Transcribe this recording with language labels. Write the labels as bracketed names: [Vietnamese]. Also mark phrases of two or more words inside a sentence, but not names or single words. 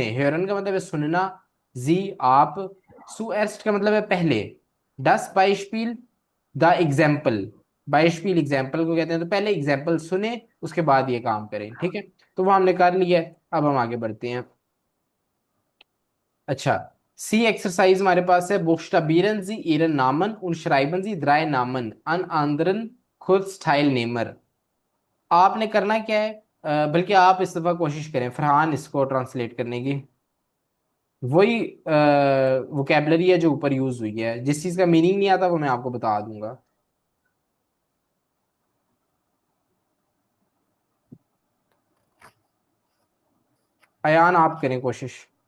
[Urdu] ہیرن کا مطلب ہے سننا، جی آپ, zuerst کا مطلب ہے پہلے, [German] das Beispiel [English] the example, [Urdu] Beispiel ایگزیمپل کو کہتے ہیں، تو پہلے ایگزیمپل سنے، اس کے بعد یہ کام کریں، ٹھیک ہے. تو وہ ہم نے کر لیا ہے، اب ہم آگے بڑھتے ہیں. اچھا، سی ایکسرسائز ہمارے پاس ہے, [German] buchstabieren Sie Ihren Namen und schreiben Sie drei Namen an anderen Kurzteilnehmer। [Urdu] آپ نے کرنا کیا ہے، بلکہ آپ اس دفعہ کوشش کریں فرحان اس کو ٹرانسلیٹ کرنے کی. وہی ووکیبلری ہے جو اوپر یوز ہوئی ہے، جس چیز کا میننگ نہیں آتا وہ میں آپ کو بتا دوں گا. ایان آپ کریں کوشش.